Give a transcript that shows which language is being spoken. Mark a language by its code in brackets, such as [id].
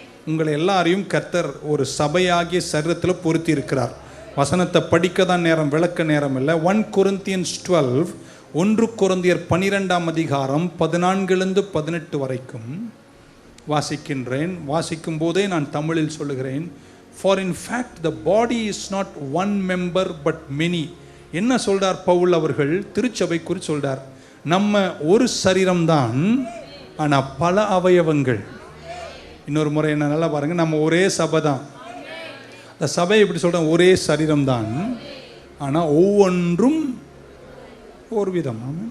[ta] உங்களை எல்லாரையும் கர்த்தர் ஒரு சபையாகிய சரீரத்தில் பொருத்தி இருக்கிறார். வசனத்தை படிக்க தான் நேரம், விளக்க நேரம் இல்லை. 1 Corinthians 12, 1 கொரிந்தியர் 12ஆம் அதிகாரம் 14-18 வரைக்கும் வாசிக்கின்றேன். வாசிக்கும் போதே நான் தமிழில் சொல்லுகிறேன். [en] For in fact the body is not one member but many. [ta] என்ன சொல்றார் பவுல் அவர்கள்? திருச்சபை குறித்து சொல்றார். நம்ம ஒரு சரீரம்தான், ஆனால் பல அவயவங்கள். இன்னொரு முறை என்ன நல்லா பாருங்க, நம்ம ஒரே சபை தான். இந்த சபை எப்படி சொல்றோம்? ஒரே சரீரம் தான், ஆனால் ஒவ்வொன்றும் ஒரு விதம்.